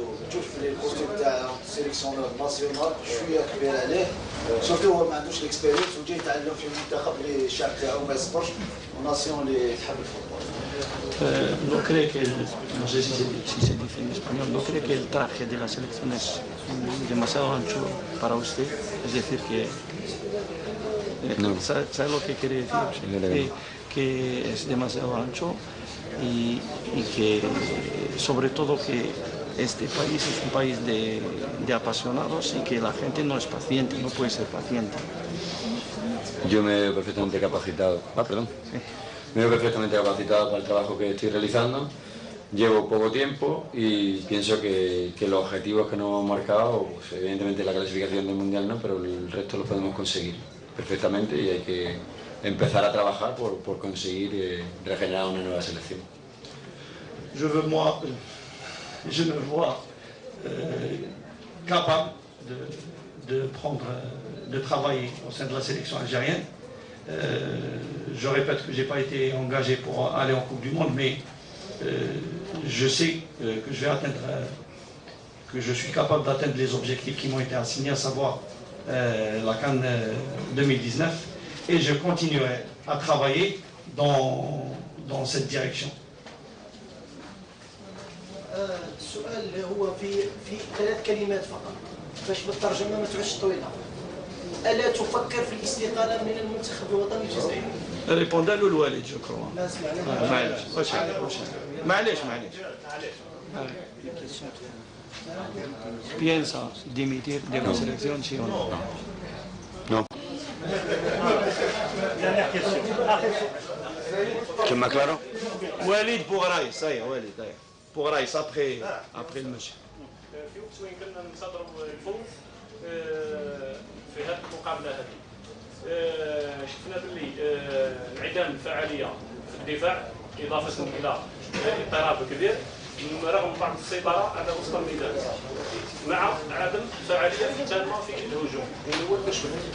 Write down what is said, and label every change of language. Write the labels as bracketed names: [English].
[Arabic] تشوف لي البوست تاع السيليكسيون ناسيونال شويه كبير عليه سورتو هو ما عندوش الاكسبيريونس وجاي يتعلم في المنتخب اللي الشعب تاعو ما يصبرش وناسيون اللي تحب الفوتبول. [Spanish] No cree que, no sé si se dice en español, no cree que el traje de la selección es demasiado ancho para usted, es decir que No. ¿sabe lo que quiere decir? Que es demasiado ancho y que sobre todo que este país es un país de apasionados y que la gente no es paciente, no puede ser paciente. Yo me veo perfectamente capacitado. Perdón. Sí. Me veo perfectamente capacitado para el trabajo que estoy realizando. Llevo poco tiempo y pienso que los objetivos que nos hemos marcado, pues evidentemente la clasificación del Mundial no, pero el resto lo podemos conseguir perfectamente y hay que empezar a trabajar por conseguir regenerar una nueva selección. [French] Je me vois capable de travailler au sein de la sélection algérienne. Je répète que je n'ai pas été engagé pour aller en Coupe du Monde, mais je sais que je vais atteindre, que je suis capable d'atteindre les objectifs qui m'ont été assignés, à savoir la CAN 2019, et je continuerai à travailler dans cette direction. [Arabic] السؤال هو في 3 كلمات فقط باش بالترجمه ما تعودش طويله. الا تفكر في الاستقاله من المنتخب الوطني الجزائري؟ [French] Répondez à Walid, je crois. [Arabic] ما سمعنا. معليش. [Spanish] ¿Piensa dimitir de la selección, sí o no? No. ¿Quién más claro? [French] Walid pour Raïs, ça y est, Walid. Pour Raïs, après le monsieur. [Arabic] في وقت وين كنا ننتظروا الفوز في هذه المقابله هذه شفنا باللي انعدام الفعاليه في الدفاع اضافه الى اضطراب كبير رغم بعض السيطره على وسط الميدان مع عدم فعاليه تامه في الهجوم اللي هو المشكل.